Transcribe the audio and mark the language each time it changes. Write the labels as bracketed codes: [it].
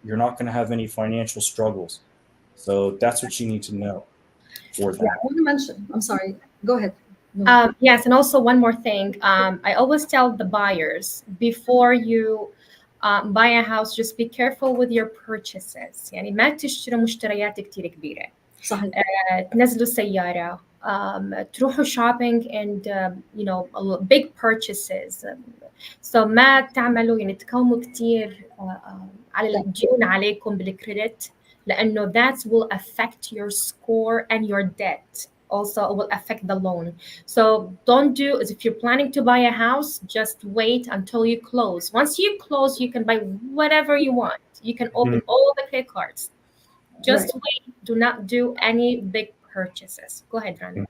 [en] You're not going to have any financial struggles. So that's what you need to know for that. Yeah, I want to mention, I'm sorry, go ahead. No. Yes, and also one more thing. I always tell the buyers before you buy a house, just be careful with your purchases. [ar] يعني ما تشتروا مشتريات كتير كبيرة. صحيح. تنزلوا سيارة. [en] تروحوا shopping and big purchases. [ar] So ما تعملوا يعني تكوموا كتير على الديون عليكم بالكريدت لأنه [en] that will affect your score and your debt. Also, it will affect the loan. So don't do, if you're planning to buy a house, just wait until you close. Once you close, you can buy whatever you want. You can open all the credit cards. Just wait. Do not do any big purchases. Go ahead, Rana.